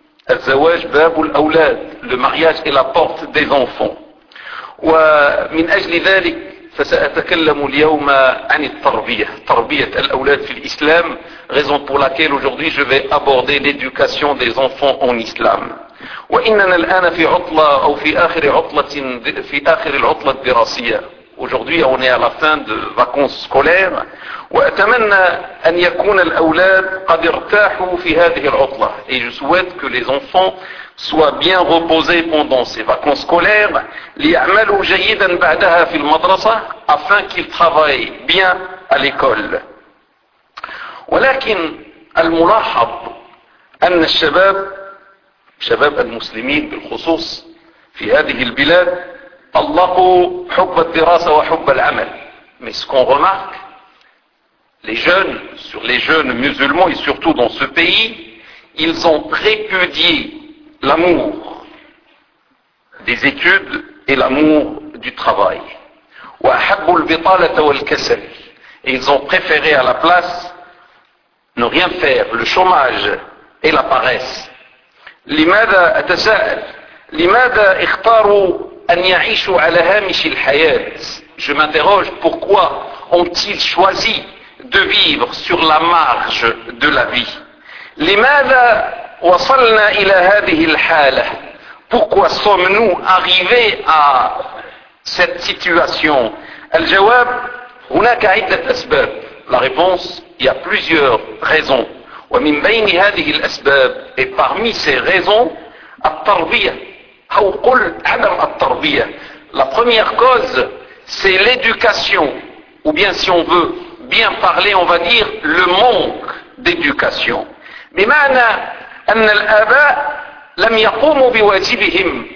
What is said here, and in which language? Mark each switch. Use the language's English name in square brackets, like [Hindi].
[Arabic] الزواج باب الاولاد, [French] le mariage est la porte des enfants. [Arabic] ومن اجل ذلك فسأتكلم اليوم عن التربية, تربية الأولاد في الإسلام, [French] raison pour laquelle aujourd'hui je vais aborder l'éducation des enfants en islam. [Arabic] وإننا الآن في عطلة أو في آخر عطلة في آخر العطلة الدراسية. [French] Aujourd'hui on est à la fin de vacances scolaires. [Arabic] وأتمنى أن يكون الأولاد قد ارتاحوا في هذه العطلة. [French] Et je souhaite que les enfants soient bien reposés pendant ces vacances scolaires, [Arabic] ليعملوا جيدا بعدها في المدرسة, [French] afin qu'ils travaillent bien à l'école. [Arabic] ولكن الملاحظ أن الشباب, شباب المسلمين بالخصوص في هذه البلاد, طلقوا حب الدراسة وحب العمل. [French] Mais ce qu'on remarque, les jeunes, sur les jeunes musulmans et surtout dans ce pays, ils ont répudié l'amour des études et l'amour du travail. [Arabic] وأحبوا البطالة والكسل, [French] et ils ont préféré à la place ne rien faire, le chômage et la paresse. [Arabic] لماذا أتساءل؟ لماذا اختاروا أن يعيشوا على هامش الحياة؟ [French] Je m'interroge, pourquoi ont-ils choisi de vivre sur la marge de la vie. [Arabic] لماذا وصلنا إلى هذه الحالة؟ [French] Pourquoi sommes-nous arrivés à cette situation؟ [Arabic] الجواب هناك عدة أسباب. [French] La réponse, il y a plusieurs raisons. [Arabic] ومن بين هذه الأسباب, [French] et parmi ces raisons, [Arabic] التربية. أو قل عدم التربية. [French] La première cause, c'est l'éducation, ou bien si on veut bien parler, on va dire, le manque d'éducation. [Arabic] Bimana an al-aba lam yaqumu biwajibihim.